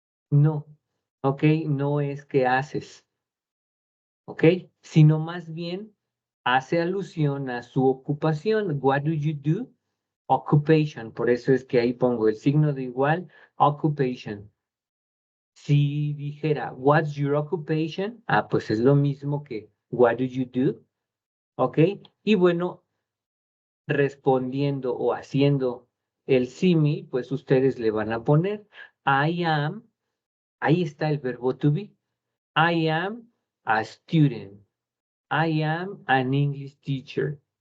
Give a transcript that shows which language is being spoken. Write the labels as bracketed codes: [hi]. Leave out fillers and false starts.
[es] No, ¿ok? No es qué haces, ¿ok? Sino más bien hace alusión a su ocupación. [en] What do you do? Occupation. [es] Por eso es que ahí pongo el signo de igual, occupation. Si dijera, [en] what's your occupation? [es] Ah, pues es lo mismo que [en] what do you do? [es] ¿Ok? Y bueno, respondiendo o haciendo el símil, pues ustedes le van a poner [en] I am, [es] ahí está el verbo to be. [en] I am a student. I am an English teacher.